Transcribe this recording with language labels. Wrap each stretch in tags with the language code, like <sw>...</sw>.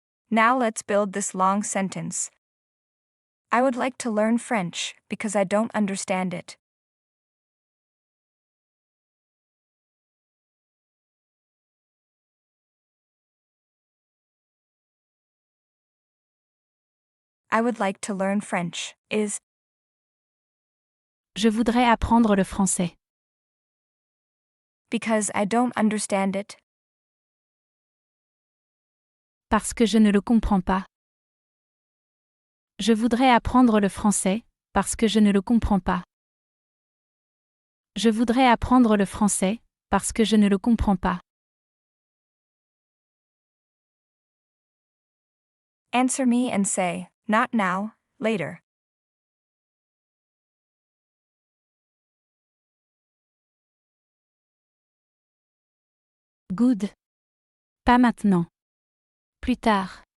<en>Now let's build this long sentence. I would like to learn French because I don't understand it. I would like to learn French is</en> <fr>Je voudrais apprendre le français.</fr> <en>because I don't understand it.</en> <fr>Parce que je ne le comprends pas. Je voudrais apprendre le français, parce que je ne le comprends pas. Je voudrais apprendre le français, parce que je ne le comprends pas.</fr> <en>Answer me and say, not now, later. Good.</en> <fr>Pas maintenant. Plus tard.</fr>